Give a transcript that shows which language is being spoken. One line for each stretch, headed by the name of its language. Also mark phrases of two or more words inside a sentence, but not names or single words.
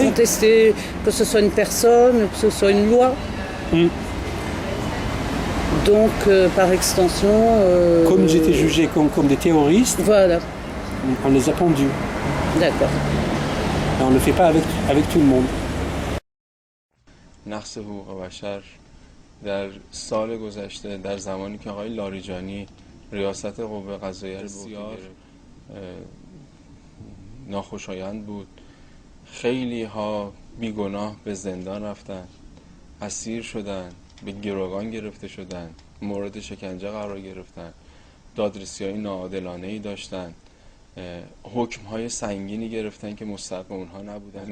French: contester que ce soit une personne, que ce soit une loi. Donc, par extension... Comme ils étaient jugés comme des terroristes, Voilà, on les a pendus. d'accord. Et on ne le fait pas avec tout le monde.
Persian: نقص حقوق بشر در سال گذشته در زمانی که آقای لاریجانی ریاست قوه قضاییه رو بسیار ناخوشایند بود. خیلی ها بیگناه به زندان رفتن، اسیر شدن، به گروگان گرفته شدن، مورد شکنجه قرار گرفتن، دادرسی‌های ناعادلانه‌ای داشتن، حکم‌های سنگینی گرفتن که مستحق اونها نبودن.